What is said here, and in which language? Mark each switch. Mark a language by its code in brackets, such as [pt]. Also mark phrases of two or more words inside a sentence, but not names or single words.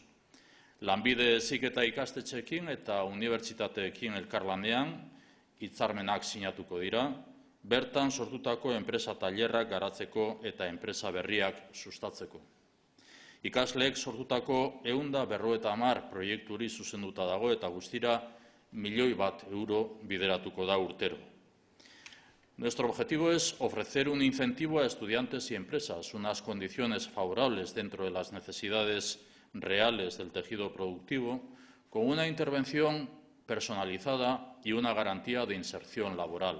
[eu] Lanbide Heziketa ikastetxeekin eta unibertsitateekin elkarlanean hitzarmenak sinatuko dira, bertan sortutako enpresa tailerrak garatzeko eta enpresa berriak sustatzeko. Ikasleek sortutako 150 proiekturi zuzenduta dago eta guztira 1 milioi euro bideratuko da urtero. [es] Nuestro objetivo es ofrecer un incentivo a estudiantes y empresas, unas condiciones favorables dentro de las necesidades reales del tejido productivo, con una intervención personalizada y una garantía de inserción laboral.